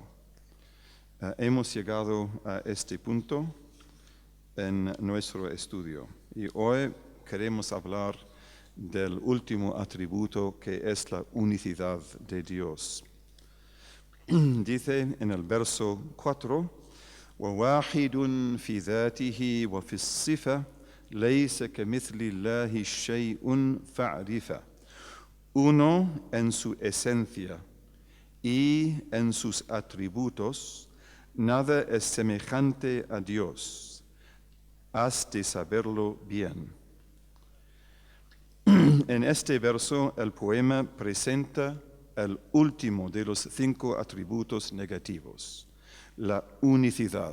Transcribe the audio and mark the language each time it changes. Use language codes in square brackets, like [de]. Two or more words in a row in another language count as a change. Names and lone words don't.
[es] Hemos llegado a este punto en nuestro estudio y hoy queremos hablar del último atributo que es la unicidad de Dios. Dice en el verso 4, [ar] وواحد في ذاته وفي الصفة ليس كمثل الله شيء فاعرفه. [es] Uno en su esencia y en sus atributos, nada es semejante a Dios. Has de saberlo bien. En este verso, el poema presenta el último de los 5 atributos negativos, la unicidad.